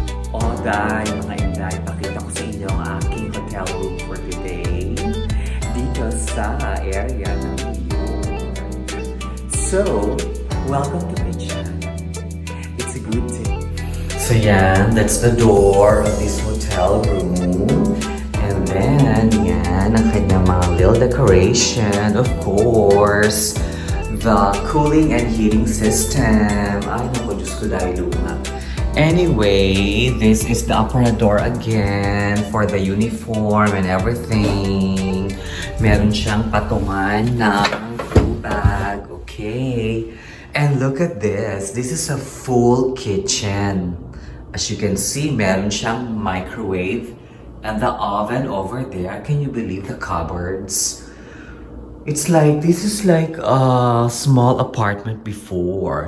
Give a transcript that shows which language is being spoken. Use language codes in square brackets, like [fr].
[tl] O dahil mga inday, pakita ko sa inyo ang aking hotel room [en] for today [tl] dito sa area ng New York. [en] So, welcome to my channel. It's a good day. So yan, that's the door of this hotel room. And then, [tl] yan, ang kanyang mga [en] little decoration, of course. The cooling and heating system. [tl] Ay, naku, Diyos ko, dahil luma. [en] Anyway, this is the aparador again for the uniform and everything. [tl] Meron siyang patungan ng tubag. [en] Okay. And look at this. This is a full kitchen. As you can see, [tl] meron siyang [en] microwave And the oven over there. Can you believe the cupboards? It's like, this is like a small apartment before.